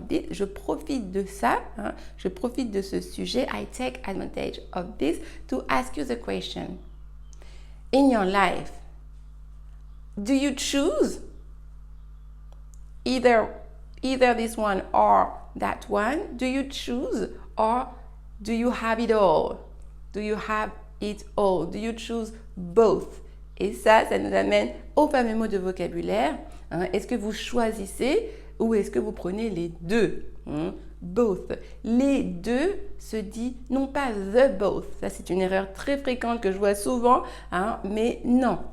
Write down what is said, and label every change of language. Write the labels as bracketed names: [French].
[French] Je profite de ça, je profite de ce sujet. [English] I take advantage of this to ask you the question. In your life, do you choose either this one or that one? Do you choose or do you have it all? Do you have it all? Do you choose both? [French] Et ça nous amène au fameux mot de vocabulaire. Est-ce que vous choisissez ou est-ce que vous prenez les deux? Both. Les deux se dit non pas the both. Ça, c'est une erreur très fréquente que je vois souvent, mais non.